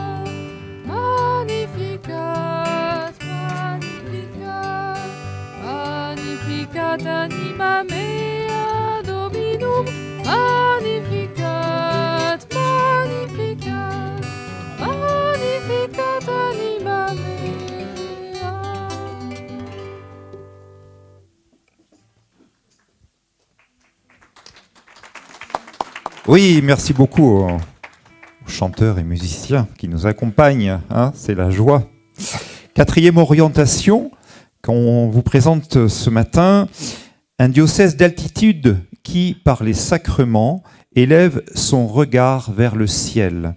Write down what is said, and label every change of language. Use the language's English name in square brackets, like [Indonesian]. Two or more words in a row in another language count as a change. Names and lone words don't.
[Latin] Magnificat, magnificat, magnificat anima mea Dominum. Magnificat, magnificat, magnificat anima mea. [French] Oui, merci beaucoup aux chanteurs et musiciens qui nous accompagnent. Hein, c'est la joie. Quatrième orientation qu'on vous présente ce matin, un diocèse d'altitude qui, par les sacrements, élève son regard vers le ciel.